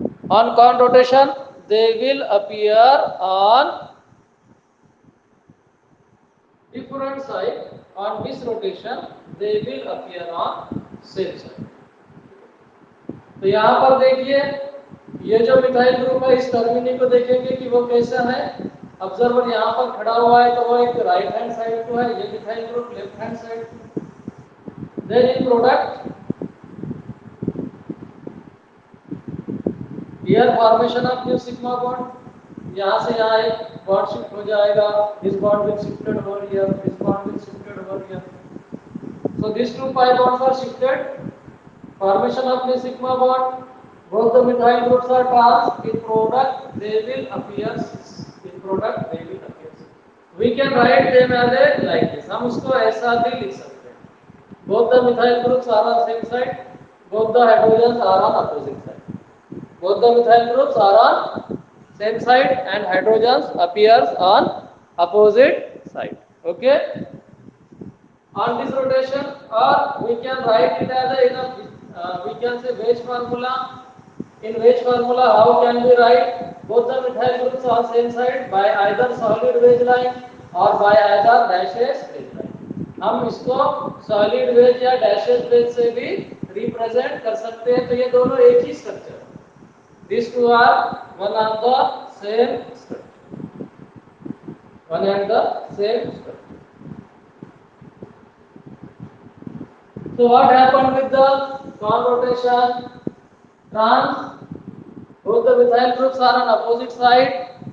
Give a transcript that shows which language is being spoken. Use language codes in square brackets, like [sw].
[en] On conrotation, they will appear on different side. On this rotation, they will appear on same side. [hi] तो यहाँ पर देखिए, ये जो मिथाइल ग्रुप है इस टर्मिनी को देखेंगे कि वो कैसा है. ऑब्जर्वर यहाँ पर खड़ा हुआ है तो वो एक राइट हैंड साइड को है, ये methyl group left hand side. [en] Then in product here formation of new sigma bond. [hi] यहाँ से यहाँ एक बॉन्ड शिफ्ट हो जाएगा. [en] This bond will shifted over here, this bond will shifted over here. So this two pi bonds are shifted. Formation of new sigma bond. Both the methyl groups are trans. In product, they will appear cis. In product, they will appear cis. We can write them as a like this. [hi] हम उसको ऐसा भी लिख सकते हैं. [en] Both the methyl groups are on same side. Both the hydrogens are on opposite side. Both the methyl groups are on same side and hydrogens appears on opposite side. Okay. On this rotation, or we can write it as a we can say wedge formula. In wedge formula, how can we write? Both the methyl groups on same side by either solid wedge line or by either dashes wedge line. [hi] हम इसको [en] solid wedge [hi] या [en] dashes wedge [hi] से भी represent कर सकते हैं. तो ये दोनों एक ही structure. [en] These two are one and the same structure. One and the same structure. So what happened with the non-rotation? Trans, both the methyl groups are on opposite side.